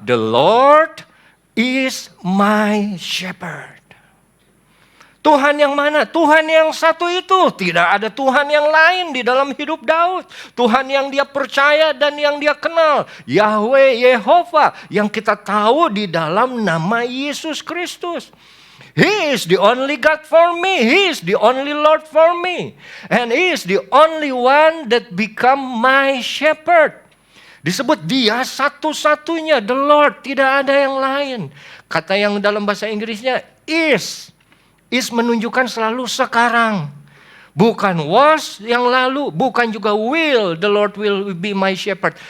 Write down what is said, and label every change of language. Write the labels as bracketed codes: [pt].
[en] The Lord is my shepherd. [id] Tuhan yang mana? Tuhan yang satu itu. Tidak ada Tuhan yang lain di dalam hidup Daud. Tuhan yang dia percaya dan yang dia kenal. Yahweh, Yehova, yang kita tahu di dalam nama Yesus Kristus. [en] He is the only God for me. He is the only Lord for me. And He is the only one that become my shepherd. [id] Disebut dia satu-satunya, [en] the Lord, [id] tidak ada yang lain. Kata yang dalam bahasa Inggrisnya is menunjukkan selalu sekarang. Bukan [en] was [id] yang lalu, bukan juga [en] will, the Lord will be my shepherd.